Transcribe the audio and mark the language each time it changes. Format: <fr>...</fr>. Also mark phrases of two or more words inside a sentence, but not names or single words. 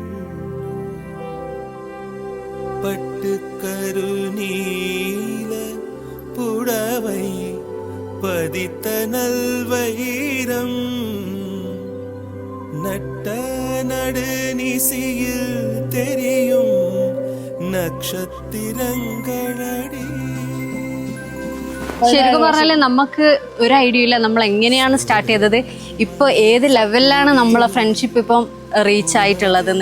<ta>பட்டு கருநீல புடவை பதித்த நல்வயிரம் நட்ட நடுநிசியில் தெரியும் നക്ഷത്രങ്ങളടി.</ta> <ml>ശരിക്കും പറഞ്ഞാല് നമുക്ക് ഒരു ഐഡിയ ഇല്ല നമ്മൾ എങ്ങനെയാണ് സ്റ്റാർട്ട് ചെയ്തത്, ഇപ്പൊ ഏത് ലെവലിലാണ് നമ്മളെ ഫ്രണ്ട്ഷിപ്പ് ഇപ്പം റീച്ച് ആയിട്ടുള്ളതെന്ന്.</ml>